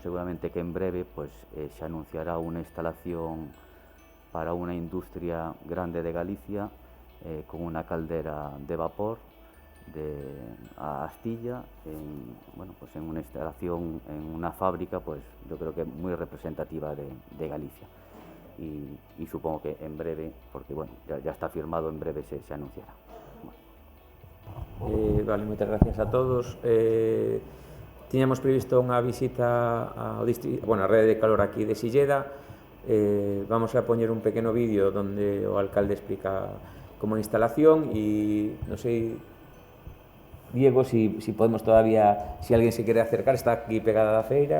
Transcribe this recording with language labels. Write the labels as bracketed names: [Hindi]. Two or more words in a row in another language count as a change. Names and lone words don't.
[Spanish] seguramente que en breve pues se anunciará una instalación para una industria grande de Galicia con una caldera de vapor a astilla en una instalación en una fábrica, pues yo creo que muy representativa de Galicia y supongo que en breve, porque bueno, ya está firmado, en breve se anunciará. [Galician] Vale, moitas gracias a todos. Tiñamos previsto unha visita a rede de calor aquí de Silleda. Vamos a poñer un pequeno vídeo donde o alcalde explica como a instalación e non sei, Diego, si podemos todavía, si alguén se quere acercar, está aquí pegada da feira.